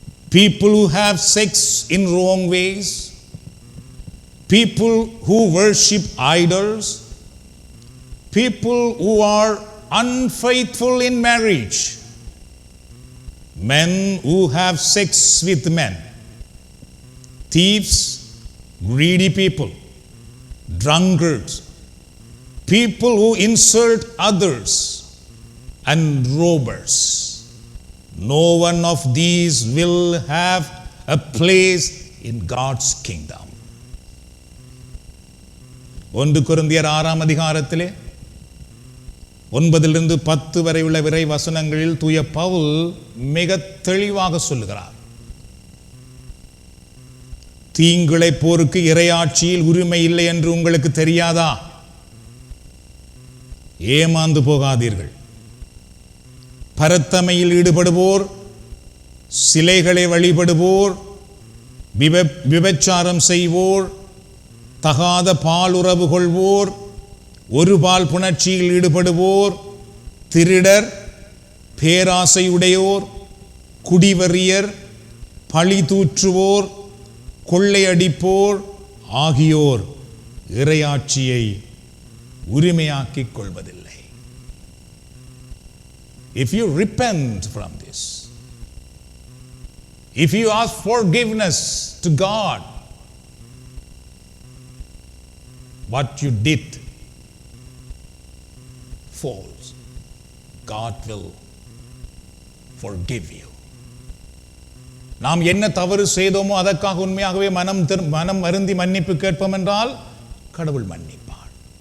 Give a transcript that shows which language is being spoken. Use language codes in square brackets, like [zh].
[en] People who have sex in wrong ways, people who worship idols, people who are unfaithful in marriage, men who have sex with men, thieves, greedy people, drunkards, people who insult others, and robbers. No one of these will have a place in God's kingdom. [ta] 1 கொரிந்தியர் 6 அதிகாரத்திலே 9 10 வரை உள்ள விரை வசனங்களில் தூய பவுல் மிக தெளிவாக சொல்லுகிறார். தீங்கிழைப்போருக்கு இறையாட்சியில் உரிமை இல்லை என்று உங்களுக்கு தெரியாதா? ஏமாந்து போகாதீர்கள். பரத்தமையில் ஈடுபடுவோர், சிலைகளை வழிபடுவோர், விபச்சாரம் செய்வோர், தகாத பாலுறவு கொள்வோர், ஒரு பால் புணர்ச்சியில் ஈடுபடுவோர், திருடர், பேராசையுடையோர், குடிவெறியர், பழி தூற்றுவோர், கொள்ளையடிப்போர் ஆகியோர் இறையாட்சியை உரிமையாக்கிக் கொள்வதில்லை. [en] If you repent from this, if you ask forgiveness to God, what you did falls, God will forgive you. [ta] நாம் என்ன தவறு செய்தோமோ அதற்காக உண்மையாகவே மனம் வருந்தி மன்னிப்பு கேட்போம் என்றால் கடவுள் மன்னிப்பார்.